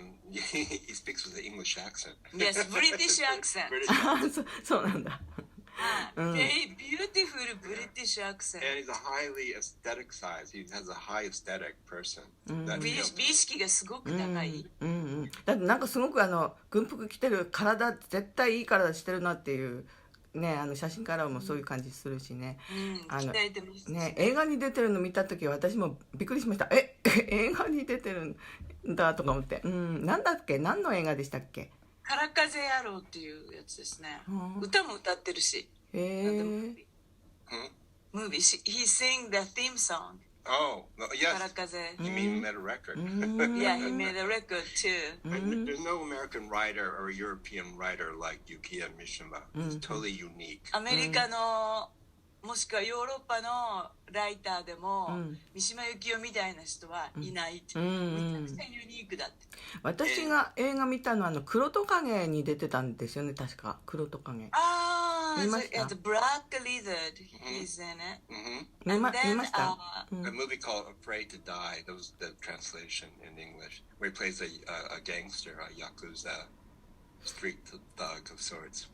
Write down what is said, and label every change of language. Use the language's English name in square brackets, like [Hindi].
[English] he speaks with an English accent. Yes, British accent. [Japanese] そうなんだ。 [English] Very beautiful British accent. And he's a highly aesthetic size. He has a high aesthetic person. [Japanese] 美意識がすごく高い。だってなんかすごく軍服着てる体絶対いい体してるなっていうね、写真からもそういう感じするしね、鍛えてますね、映画に出てるの見た時私もびっくりしました。映画に出てるんだとか思って、なんだっけ、何の映画でしたっけ。から風野郎っていうやつですね。歌も歌ってるし。 [English] Movie. He sang the theme song. Oh, yes. [Japanese] から風。 [English] You mean he made a record? Yeah, he made a record too. There's no American writer or European writer like Yukiya Mishima. It's totally unique. [Japanese] アメリカのもしくはヨーロッパのライターでも、三島由紀夫みたいな人はいないって、めちゃくちゃユニークだって。私が映画見たのは黒トカゲに出てたんですよね、確か。黒トカゲ見ました。 [English] The Black Lizard, he's in it. [Japanese] 見ました。 [English] A movie called Afraid to Die. That was the translation in English, where he plays a gangster, a yakuza, street thug of sorts.